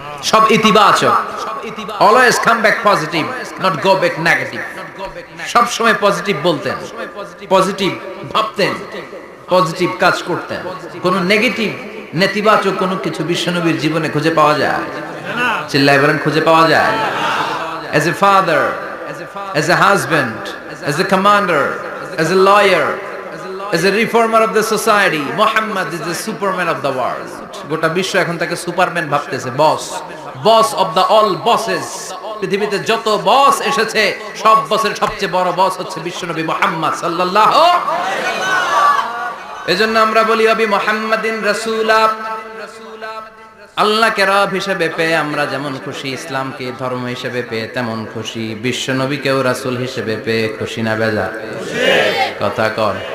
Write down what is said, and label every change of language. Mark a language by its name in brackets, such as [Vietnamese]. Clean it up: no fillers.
[Bangla] সব ইতিবাচক, [English] Always come back positive, not go back negative. [Bangla] সব সময় পজিটিভ বলতেন, পজিটিভ ভাবতেন, পজিটিভ কাজ করতেন। কোনো নেগেটিভ, নেতিবাচক কোনো কিছু বিশ্বনবীর জীবনে খুঁজে পাওয়া যায়? চিল্লায় বলেন, খুঁজে পাওয়া যায়? [English] As a father, as a husband, as a commander, as a lawyer, as a reformer of the society, Muhammad is the superman of the world. [Bangla] গোটা বিশ্ব এখন তাকে সুপারম্যান ভাবতেছে, [English] Boss of the all bosses. [Bangla] পৃথিবীতে যত বস এসেছে, সব বসের সবচেয়ে বড় বস হচ্ছে বিশ্বনবী মুহাম্মদ সাল্লাল্লাহু আলাইহি ওয়াসাল্লাম। এজন্য আমরা বলি [Arabic] আবি মুহাম্মাদিন রাসূলা, [Bangla] আল্লাহকে রব হিসেবে পেয়ে আমরা যেমন খুশি, ইসলামকে ধর্ম হিসেবে পেয়ে তেমন খুশি, বিশ্বনবীকেও রাসূল হিসেবে পেয়ে খুশি না বেজার? কথা কর।